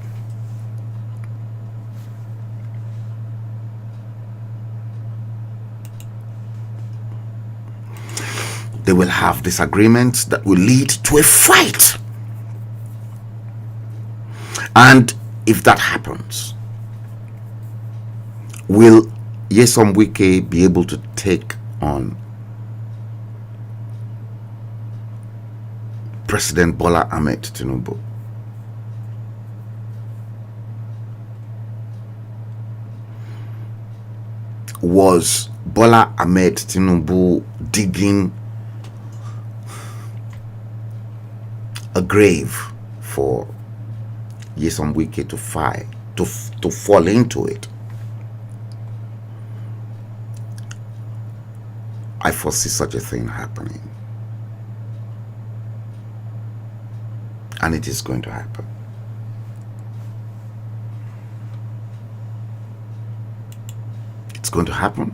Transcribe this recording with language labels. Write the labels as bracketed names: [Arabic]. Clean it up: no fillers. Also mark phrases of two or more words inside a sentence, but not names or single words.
[English] They will have disagreements that will lead to a fight. And if that happens, will Nyesom Wike be able to take on President Bola Ahmed Tinubu? Was Bola Ahmed Tinubu digging a grave for Nyesom Wike to fall into it? I foresee such a thing happening, and it is going to happen. It's going to happen.